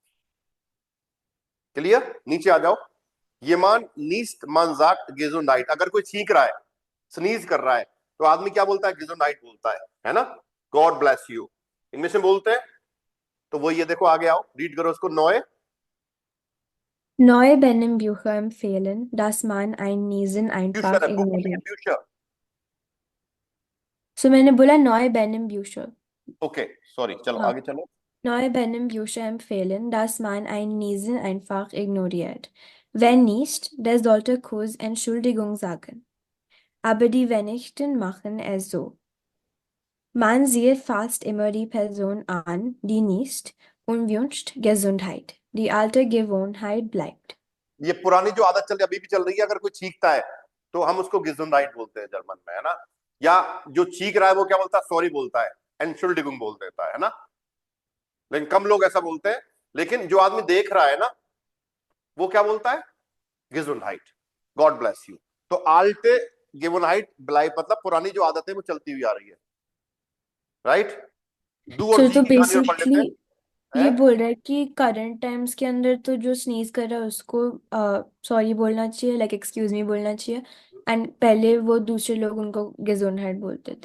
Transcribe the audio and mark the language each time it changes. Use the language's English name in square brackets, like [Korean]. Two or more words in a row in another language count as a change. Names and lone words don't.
[Hindi] क्लियर? नीचे आ जाओ। ये [German] man niest man sagt Gesundheit, [Hindi] अगर कोई छींक रहा है, स्नीज कर रहा है, तो आदमी क्या बोलता है? गेजोनाइट बोलता है ना। [English] God bless you [Hindi] इंग्लिश में बोलते हैं। तो वो ये देखो, आगे आओ, रीड करो उसको। [German] नॉय Neue Bücher empfehlen, dass man ein Niesen [Hindi] फ्यूचर [German] einfach [Hindi] है, बुक नहीं है, [German] ignoriert. [Hindi] फ्यूचर। So मैंने बोला [German] neue Bücher. [Hindi] ओके, सॉरी, चलो हाँ। आगे चलो। [German] Neue Bücher empfehlen, dass man ein Niesen einfach ignoriert. Wer niest, der sollte kurz Entschuldigung sagen. Aber die wenigsten machen es so. Man sieht fast immer die Person an, die niest und wünscht Gesundheit. Die alte Gewohnheit bleibt. [Hindi] ये पुरानी जो आदत चल रही है, अभी भी चल रही है। अगर कोई चीखता है तो हम उसको गिजुंडाइट बोलते हैं जर्मन में, है ना। या जो चीख रहा है वो क्या बोलता है? सॉरी बोलता है। Entschuldigung बोल देता है ना, लेकिन कम लोग ऐसा बोलते हैं। लेकिन जो आदमी देख रहा है ना, वो क्या बोलता है? [German] Gesundheit, [English] God bless you। [German] तो alte Gewohnheit bleibt, [Hindi] मतलब पुरानी जो आदत है वो चलती हुई आ रही है, राइट? डू और तो जी की कहानी और पढ़ लेते बेसिकली हैं। ये बोल रहा है कि [English] current times [Hindi] के अंदर तो जो स्नीज कर रहा है उसको सॉरी बोलना चाहिए, लाइक [English] excuse me [Hindi] बोलना चाहिए, एंड पहले वो दूसरे लोग उनको गेजोनहाइट बोलते थे।